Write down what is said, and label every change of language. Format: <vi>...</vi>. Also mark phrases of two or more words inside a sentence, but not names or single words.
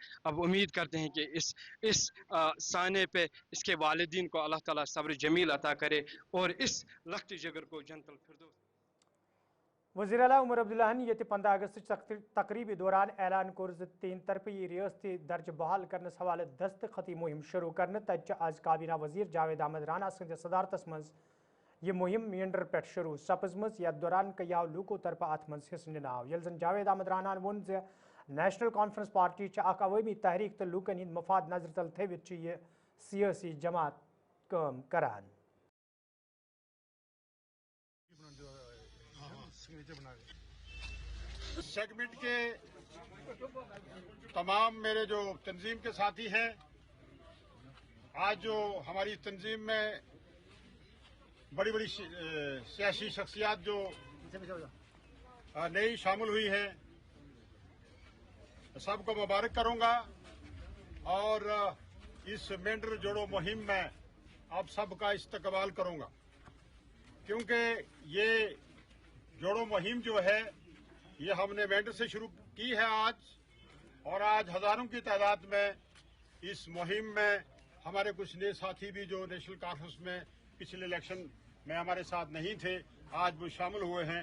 <ur>اب امید کرتے ہیں کہ اس سانحے پہ اس کے والدین کو اللہ تعالیٰ صبر جمیل عطا کرے اور اس لخت جگر کو جنت الفردوس.</ur> <ks>वज़ीर आला उमर अब्दुल्ला ये 15 अगस्त तकरीबी दौरान ऐलान कोर 3 तरफी रियासती दर्ज बहाल करने हवाले दस्तखती मुहिम शुरू करने तज आज काबीना वजीर जावेद अहमद राना सद सदारतस मज ये मुहिम मींडर पे शुरू सपजम यथ दौरान कयाव लूको तरफ अत मज हिस्स निनाव यल जन जावेद अहमद राना वोन जे नेशनल कॉन्फ्रेंस पार्टी अख अवामी तहरीक तो लूकन हिंद मफाद नजर तल थवित यह सियासी जमात काम करान।</ks> <ur>سیگمنٹ کے تمام میرے جو تنظیم کے ساتھی ہیں، آج جو ہماری تنظیم میں بڑی بڑی سیاسی شخصیات جو نئی شامل ہوئی ہے, سب کو مبارک کروں گا اور اس مینڈھر جوڑو مہم میں آپ سب کا استقبال کروں گا، کیونکہ یہ جوڑو مہم جو ہے یہ ہم نے مینڈھر سے شروع کی ہے آج، اور آج ہزاروں کی تعداد میں اس مہم میں ہمارے کچھ نئے ساتھی بھی جو نیشنل کانفرنس میں پچھلے الیکشن میں ہمارے ساتھ نہیں تھے، آج وہ شامل ہوئے ہیں.</ur>